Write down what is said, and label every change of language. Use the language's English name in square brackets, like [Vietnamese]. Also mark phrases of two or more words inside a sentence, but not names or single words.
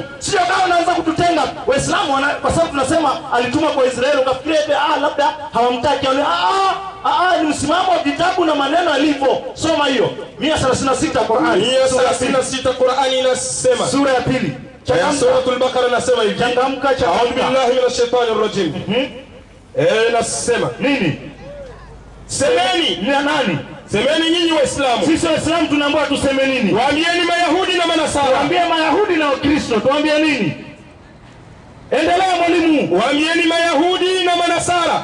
[Swahili] Sio kama unaanza kututenga Waislamu kwa sababu tunasema alituma kwa Israeli ukafikiria labda hawamtaki. Ni msimamo wa vitabu na maneno alivyo. Soma hiyo 136 Qur'ani. 136 Qur'ani inasema. Sura ya 2. Suratul Baqara inasema hivi. Changamka. [Arabic] أعوذ بالله من الشيطان الرجيم. [Swahili] Nasema nini? Semeni ni nani? Semeni nyinyi Waislamu. Sisi Waislamu tunaambiwa tuseme nini? Waambieni Mayahudi na Manasara. Waambie Mayahudi na Wakristo. Tuambie nini? Endelea mwalimu. Waambieni Mayahudi na Manasara.